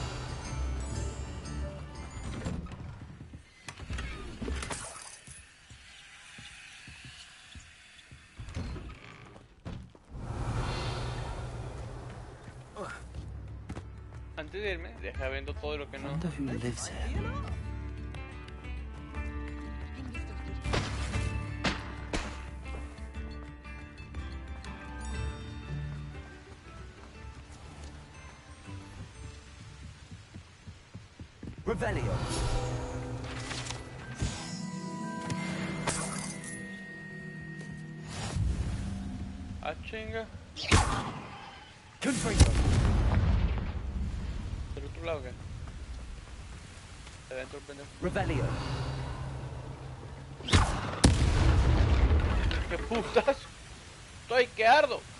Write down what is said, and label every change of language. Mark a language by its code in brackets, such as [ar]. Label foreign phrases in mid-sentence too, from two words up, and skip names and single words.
[es] Antes de irme, deja viendo todo lo que no. [en] Wonder who lives here. [es] Revelio. Ah, chinga. Confringo. ¿Del otro lado qué? De adentro el pendejo. Revelio. ¡Qué putas! ¡Estoy que ardo!